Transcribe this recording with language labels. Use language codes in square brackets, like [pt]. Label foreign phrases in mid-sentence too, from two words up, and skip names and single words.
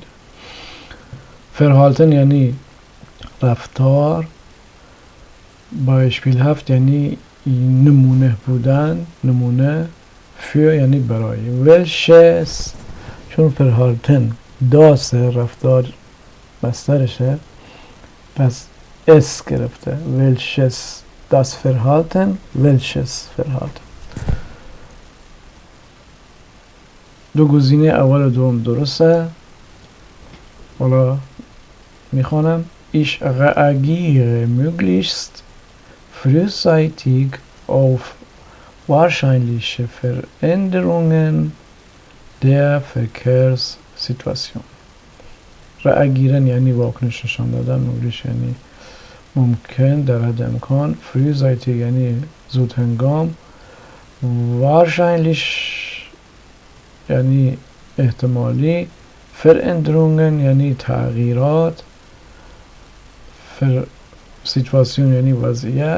[fa] فرهالتن یعنی رفتار، beispielhaft یعنی نمونه بودن، نمونه. für یعنی برای. welches چون [de] Verhalten das [fa] رفتار مصدرشه، پس اس گرفته. [de] welches das Verhalten، welches Verhalten. [fa] دو گزینه اول و دوم درسته. حالا میخوانم. [de] Ich reagiere möglichst frühzeitig auf wahrscheinliche Veränderungen der Verkehrssituation. [fa] reagieren یعنی واکنش نشان دادن، möglichst یعنی ممکن، در حد امکان. frühzeitig یعنی زود هنگام. wahrscheinlich یعنی احتمالی. Veränderungen یعنی تغییرات. situation یعنی وضعیت.